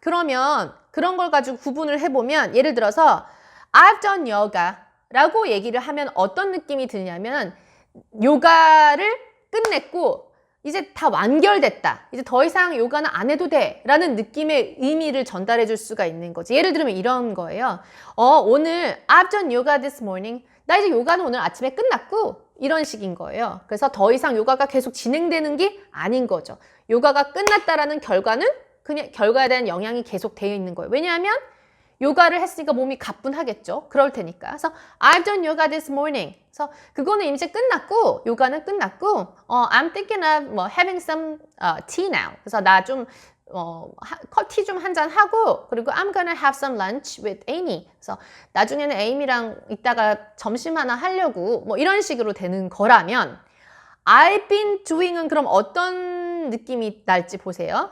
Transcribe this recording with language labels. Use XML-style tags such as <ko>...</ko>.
<ko>그러면 그런 걸 가지고 구분을 해보면 예를 들어서</ko> <en>I've done yoga</en> <ko>라고 얘기를 하면 어떤 느낌이 드냐면 요가를 끝냈고 이제 다 완결됐다. 이제 더 이상 요가는 안 해도 돼. 라는 느낌의 의미를 전달해 줄 수가 있는 거지. 예를 들면 이런 거예요. 오늘</ko> <en>I've done yoga this morning.</en> <ko>나 이제 요가는 오늘 아침에 끝났고 이런 식인 거예요. 그래서 더 이상 요가가 계속 진행되는 게 아닌 거죠. 요가가 끝났다라는 결과는 그냥 결과에 대한 영향이 계속 되어 있는 거예요. 왜냐하면 요가를 했으니까 몸이 가뿐하겠죠. 그럴 테니까.</ko> <en>그래서 I've done yoga this morning.</en> <ko>그래서 그거는 이제 끝났고 요가는 끝났고</ko> <en>I'm thinking of having some tea now.</en> <ko>그래서 나 좀 티 좀 한 잔 하고 그리고</ko> <en>I'm gonna have some lunch with Amy.</en> <ko>그래서 나중에는 에이미랑 이따가 점심 하나 하려고 뭐 이런 식으로 되는 거라면</ko> <en>I've been doing</en> <ko>은 그럼 어떤 느낌이 날지 보세요.</ko>